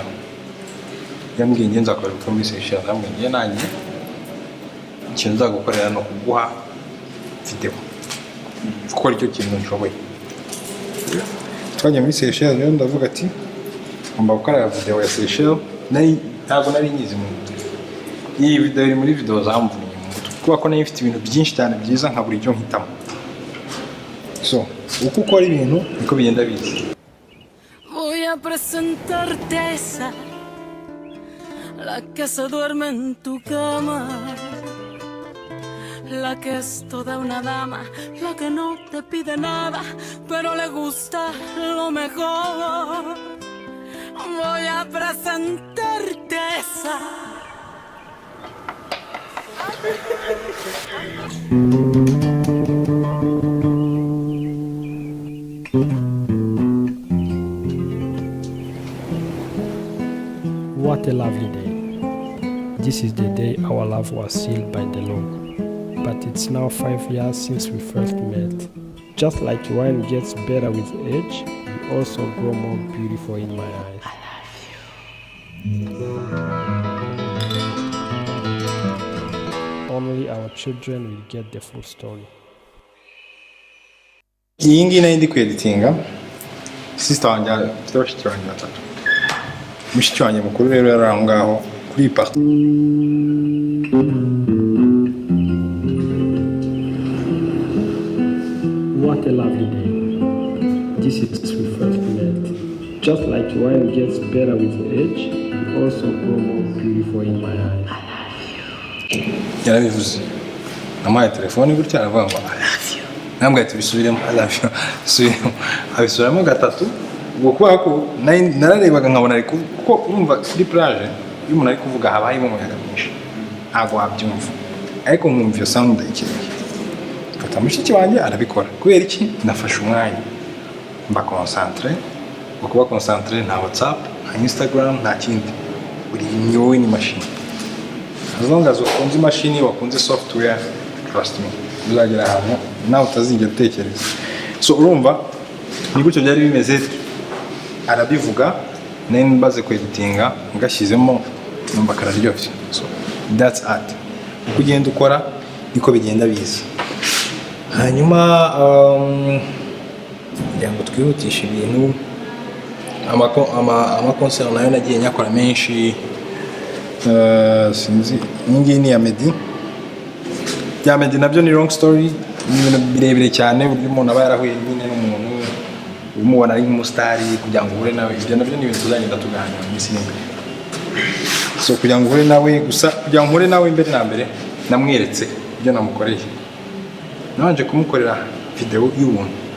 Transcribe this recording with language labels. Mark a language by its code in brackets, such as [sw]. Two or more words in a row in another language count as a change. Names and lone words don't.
[rw] Yambwiye ngenza akora ubukwe muri Seychelles, yambwiye nanjye ikintu nzagukorera no kuguha video, gukora icyo kintu nshoboye. twajya muri Seychelles rero ndavuga ati ngomba gukora video ya Seychelles ntabwo nari nyizi mu iyi video iri muri video zamvuye mu mutwe kuko ko nayo ifite ibintu byinshi cyane byiza nka buri cyo nkitamo so uko ukora ibintu niko bigenda biza. [es] Voy a presentarte esa la que se duerme en tu cama, la que es toda una dama, la que no te pide nada, pero le gusta lo mejor. Voy a presentarte esa. [en] What a lovely day. This is the day our love was sealed by the Lord. But it's now 5 years since we first met. Just like wine gets better with age, you also grow more beautiful in my eyes. I love you. Only our children will get the full story. [rw] Iyi ngiyi nayo ndi kweditinga sister wanjye afite bashiki banjye batatu. Mushiki wanjye mukuru rero yari aho ngaho kuri iyi party. [en] What a lovely day. This is we first met. Just like wine gets better with age, you also grow more beautiful in my eyes. [rw] Yarabivuze. Namuhaye telefone gutya aravuga ngo [en] I love you. [rw] Nambwe ati bisubiremo [en] I love you. [rw] Subiremo. Abisubiramo gatatu. Ubwo kuba ko nararebaga nkabona ariko kuko urumva kuri plage iyo umuntu ari kuvuga habayemo umuyaga mwinshi ntabwo wabyumva ariko nkumva iyo sound ikirere fata mushiki wanjye arabikora kubera iki nafashe umwanya mba concentré kuba concentré nta WhatsApp nta Instagram nta kindi uri nyowe ni [en] machine as long as [rw] ukunze imashini wakunze [en] software trust me [rw] uzagera ahantu nawe utazigera utekereza so urumva ni gutyo byari bimeze arabivuga nene mbaze kweditinga ngashyizemo numva kararyoshye [en] so that's art [rw] uko ugenda ukora niko bigenda biza hanyuma kugira ngo twihutishe ibintu ama concert nayo nagiye nyakora menshi sinzi ningi ni ya Meddy nabyo ni [en] long story [rw] ni ibintu birebire cyane buri muntu aba yarahuye nyine n'umuntu umubona ari nk'umusitari kugira ngo uhure nawe ibyo nabyo ni ibintu tuzagenda tuganira mu minsi imbere so kugira ngo uhure nawe gusa kugira ngo uhure nawe imbere na mbere namweretse ibyo namukoreye nabanje kumukorera video y'ubuntu